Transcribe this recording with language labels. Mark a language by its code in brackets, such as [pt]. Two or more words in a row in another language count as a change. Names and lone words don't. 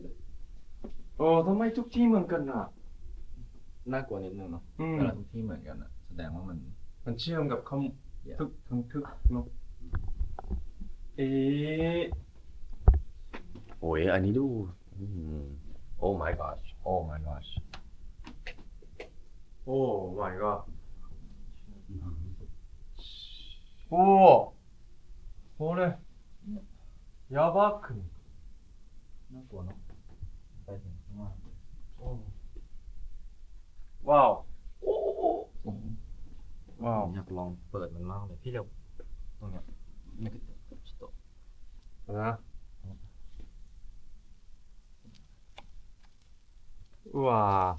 [th] โอ้ทำไมทุกที่เหมือนกันอ่ะ น่ากลัวนิดนึงเนาะ อืม เวลาทุกที่เหมือนกันอะแสดงว่ามัน มันเชื่อมกับคำทึกทั้งทึกเนาะเอ๊ะ โอ้ยอันนี้ดูโอ้ [en] my gosh [th] โอ้ [en] my gosh [th] โอ้ [en] my god [th] โอ้ [ja] これやばくない？ [th] น่ากลัวเนาะไปถึงข้างล่าง ว้าวว้าว อยากลองเปิดมันมากเลยพี่เร็วตรงเนี้ยไม่ก็ชิโตะ นะว้า